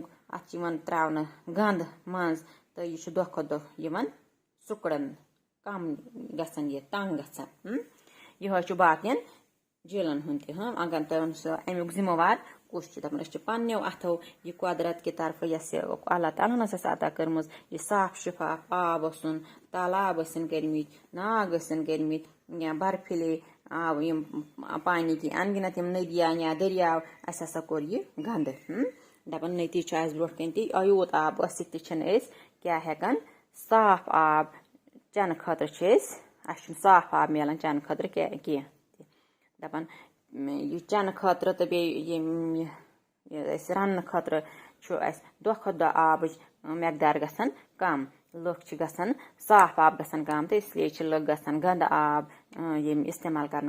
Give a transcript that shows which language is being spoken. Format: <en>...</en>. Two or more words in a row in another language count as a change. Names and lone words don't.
<ks>اَتھ چھِ یِوان تراونہٕ گنٛد منٛز تہٕ یہِ چھُ دۄہ کھۄتہٕ دۄہ یِوان سُکڑن کم گژھان یہِ تنگ گژھان یِہوے چھُ باقین جیٖلن ہُنٛد تہِ اگر تۄہہِ ونو سا اَمیُک ذِمہٕ وار کُس چھُ دَپان أسۍ چھِ پننیو اَتھو یہِ قۄدرت کہِ طرفہٕ یۄس یہِ اللہ تعالیٰ ہن ٲس عطا کٔرمٕژ یہِ صاف شِفاف آب اوسُن تالاب ٲسِن کٔرمٕتۍ ناگ ٲسِن کٔرمٕتۍ یا برفِلے آب یِم</ks> <ur>پانی کی ان گنت</ur> <ks>یِم نٔدیاں یا دٔریاو اَسہِ ہسا کوٚر یہِ گنٛدٕ دَپان نٔتیٖجہٕ چھُ اَسہِ برونٛٹھ کَنۍ تہِ یوٗت آب ٲسِتھ تہِ چھِنہٕ أسۍ کیٛاہ ہٮ۪کان صاف آب چٮ۪نہٕ خٲطرٕ چھِ اَسہِ چھُنہٕ صاف آب مِلان چٮ۪نہٕ خٲطرٕ کینٛہہ دَپان یہِ چٮ۪نہٕ خٲطرٕ تہٕ بیٚیہِ أسۍ رَننہٕ خٲطرٕ چھُ اَسہِ دۄہ کھۄتہٕ دۄہ آبٕچ مٮ۪قدار گژھان کم لُکھ چھِ گژھان صاف آب گژھان کم تہٕ اسلیے چھِ لُکھ گژھان گنٛدٕ آب یِم استعمال</ks>